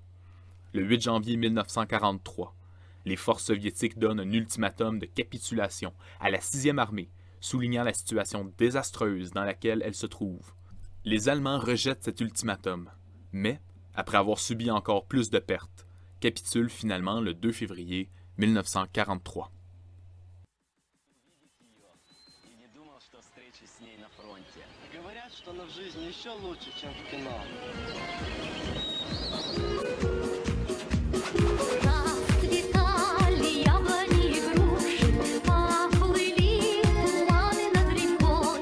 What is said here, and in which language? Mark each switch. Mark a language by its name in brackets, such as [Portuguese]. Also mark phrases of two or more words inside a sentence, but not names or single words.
[French] Le 8 janvier 1943, les forces soviétiques donnent un ultimatum de capitulation à la 6e armée, soulignant la situation désastreuse dans laquelle elle se trouve. Les Allemands rejettent cet ultimatum, mais, après avoir subi encore plus de pertes, capitulent finalement le 2 février 1943. [Russian] Говорят, что она в жизни еще лучше, чем в кино. Расцветали яблони и груши, поплыли туманы над рекой.